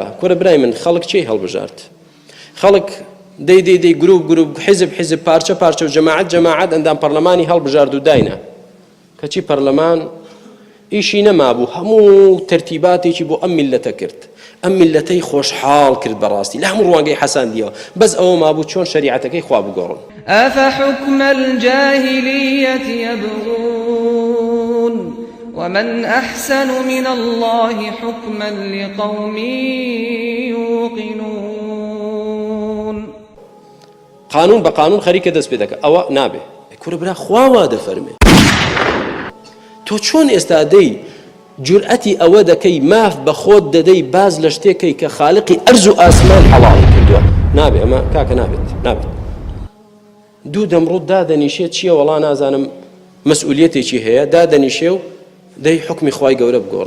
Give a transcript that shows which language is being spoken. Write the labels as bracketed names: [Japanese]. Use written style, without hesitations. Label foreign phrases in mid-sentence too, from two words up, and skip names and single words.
[Central Kurdish] کورە برای من خەڵک چی هەڵبژارد؟ خەڵک دەی گروپ حیزب پارچە و جەماعەت ئەندام پەرلەمانی هەڵبژارد و داینە، کەچی پەرلەمان ئیشی نەمابوو، هەموو تەرتیباتێکی بۆ ئەم میلەتە کرد، ئەم میلەتەی خۆشحاڵ کرد بەڕاستی لە هەموو ڕوانگەی حەساندیەوە، بەس ئەوە مابوو چۆن شەریعەتەکەی خوا بگۆڕن. [Arabic] ئەفەحوکمە الجاهلیەت یەبغون ومن أحسن من الله حكما لقوم يوقنون. قانون بقانون [Central Kurdish] خەریکە دەست پێ دەکە، ئەوە نابێ. کورە برا خوا وا دەفەرمێ، تۆ چۆن ئێستا دەی جورئەتی ئەوە دەکەی ماف بە خۆت دەدەی باز لە شتێکەی کە خالقی ئەرز و ئاسمان حەڵاڵی کردووە؟ نابێ، ئەمە کاکە نابێت. دوو دەمڕۆت دادەنیشێت چییە وەڵا نازانم مەسئولیەتێکی هەیە، دادەنیشێ و دەی حکمی خوای گەورە بگۆڕێ.